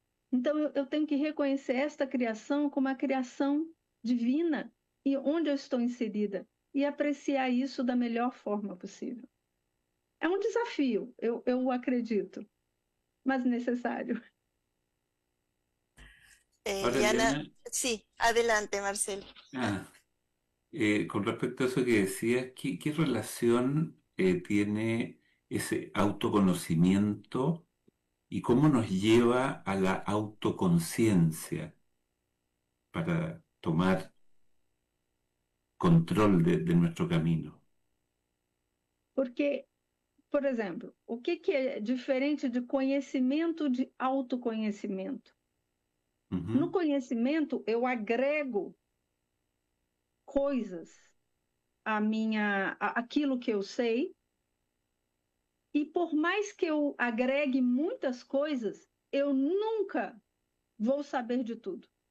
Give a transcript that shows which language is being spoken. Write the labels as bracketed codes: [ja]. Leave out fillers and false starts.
[pt] Então, eu tenho que reconhecer esta criação como a criação divina e onde eu estou inserida e apreciar isso da melhor forma possível. É um desafio, eu acredito, mas necessário. [es] Ahora, Liana, Eliana, sí, adelante, Marcelo. ah, con respecto a eso que decías, ¿qué relación tiene ese autoconocimiento y cómo nos lleva a la autoconciencia para tomar control de nuestro camino? [pt] Porque, por exemplo, o que é diferente de conhecimento de autoconhecimento? No Ujú. conhecimento, eu agrego coisas aquilo que eu sei, e por mais que eu agregue muitas coisas, eu nunca vou saber de tudo.